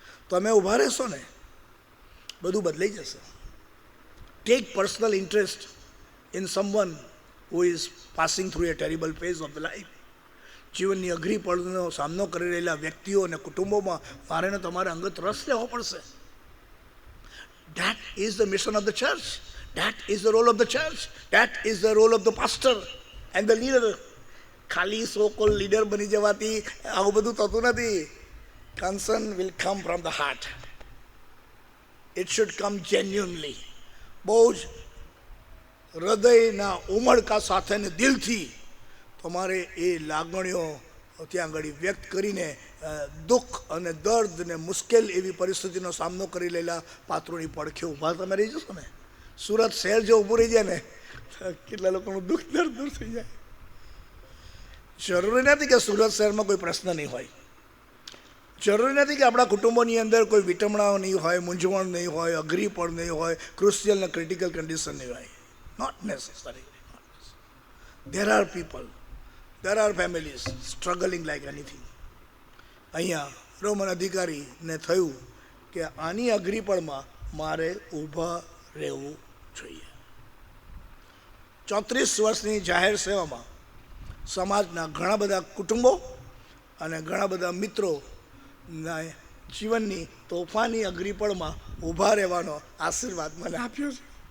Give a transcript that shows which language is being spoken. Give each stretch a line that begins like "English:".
Gujarati: તમે ઊભા રહેશો ને, બધું બદલાઈ જશે.
English: Take personal interest in someone who is passing through a terrible phase of the life.
Gujarati: જીવનની અઘરી પળનો સામનો કરી રહેલા વ્યક્તિઓ અને કુટુંબોમાં મારે ને તમારે અંગત રસ લેવો પડશે.
English: That is the mission of the church. That is the role of the church. That is the role of the pastor and the leader.
Gujarati: ખાલી સો કોલ લીડર બની જવાથી આવું બધું થતું નથી.
English: Concern will come from the heart. It should come genuinely.
Gujarati: બહુ જ હૃદયના ઉમળકા સાથે ને દિલથી તમારે એ લાગણીઓ ત્યાં આગળ વ્યક્ત કરીને દુઃખ અને દર્દ ને મુશ્કેલ એવી પરિસ્થિતિનો સામનો કરી લેલા પાત્રોની પડખે ઊભા તમે રહી જશો ને, સુરત શહેર જો ઊભું રહી જાય ને, કેટલા લોકોનું દુઃખ દર્દ દૂર થઈ જાય. જરૂરી નથી કે સુરત શહેરમાં કોઈ પ્રશ્ન નહીં હોય, જરૂરી નથી કે આપણા કુટુંબોની અંદર કોઈ વિટમણાઓ નહીં હોય, મૂંઝવણ નહીં હોય, અઘરી પણ નહીં હોય, ક્રુશિયલ ને
English: critical condition
Gujarati: નહીં હોય.
English: Not necessary. There are families struggling like anything.
Gujarati: અહીંયા રોમન અધિકારીને થયું કે આની અઘરી પળમાં મારે ઊભા રહેવું જોઈએ. 34 વર્ષની જાહેર સેવામાં સમાજના ઘણા બધા કુટુંબો અને ઘણા બધા મિત્રોના જીવનની તોફાની અઘરી પળમાં ઊભા રહેવાનો આશીર્વાદ મને આપ્યો છે.